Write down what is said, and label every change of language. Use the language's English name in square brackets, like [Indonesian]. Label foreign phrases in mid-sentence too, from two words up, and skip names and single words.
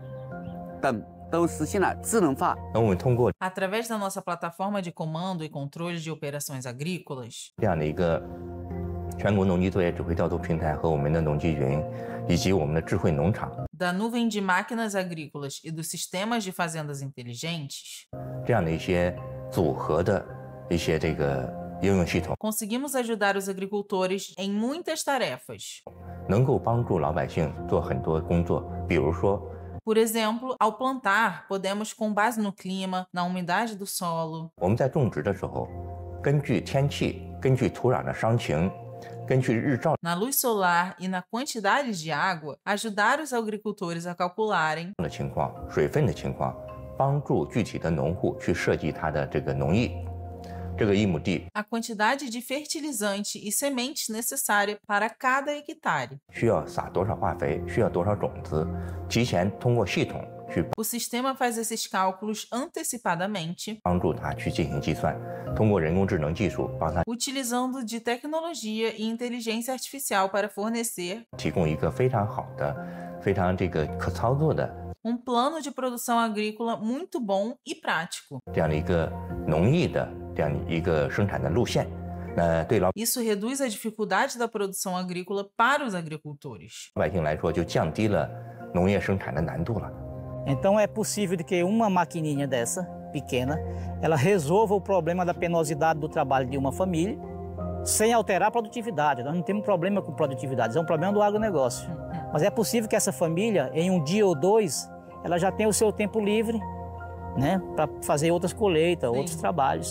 [Portuguese] Através da nossa plataforma de comando e controle de operações agrícolas, da nuvem de máquinas agrícolas e dos sistemas de fazendas inteligentes, conseguimos ajudar os agricultores em muitas tarefas. Por exemplo, ao plantar, podemos, com base no clima, na umidade do solo, [Chinese] 我们在种植的时候，根据天气、根据土壤的伤情、根据日照 [Portuguese] na luz solar e na quantidade de água, ajudar os agricultores a calcularem [Chinese] 的情况、水分的情况，帮助具体的农户去设计他的这个农艺。这个1亩地 [Portuguese] a quantidade de fertilizante e sementes necessária para cada hectare. [Chinese] 需要撒多少化肥，需要多少种子，提前通过系统去 [Portuguese] O sistema faz esses cálculos antecipadamente, [Chinese] 帮助他去进行计算，通过人工智能技术帮他 [Portuguese] utilizando de tecnologia e inteligência artificial para fornecer [Chinese] 提供一个非常好的、非常可操作的 [Portuguese] plano de produção agrícola muito bom e prático. [Chinese] 这样的一个农业的这样一个生产的路线。对老 [Portuguese] Isso reduz a dificuldade da produção agrícola para os agricultores. [Chinese] 百姓来说，就降低了农业生产的难度了。 [Portuguese] Então é possível de que uma maquininha dessa, pequena, ela resolva o problema da penosidade do trabalho de uma família sem alterar a produtividade. Nós não temos problema com produtividade, é um problema do agronegócio. Mas é possível que essa família, em um dia ou dois, ela já tenha o seu tempo livre, né, para fazer outras colheitas, outros trabalhos.